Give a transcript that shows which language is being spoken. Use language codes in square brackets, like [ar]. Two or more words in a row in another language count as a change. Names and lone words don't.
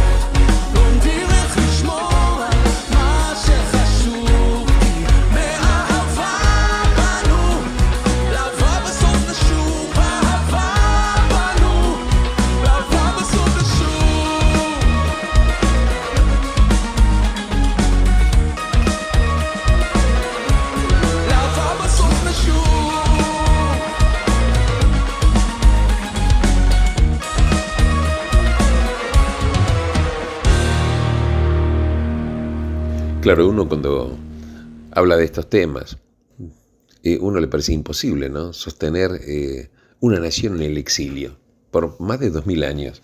[he] לומדים איך לשמור על מה שחשוב, כי מאהבה באנו לאהבה בסוף נשוב. אהבה באנו לאהבה בסוף נשוב. לאהבה בסוף נשוב. [es] Claro, uno cuando habla de estos temas, uno le parece imposible, ¿no?, sostener una nación en el exilio por más de 2000 años.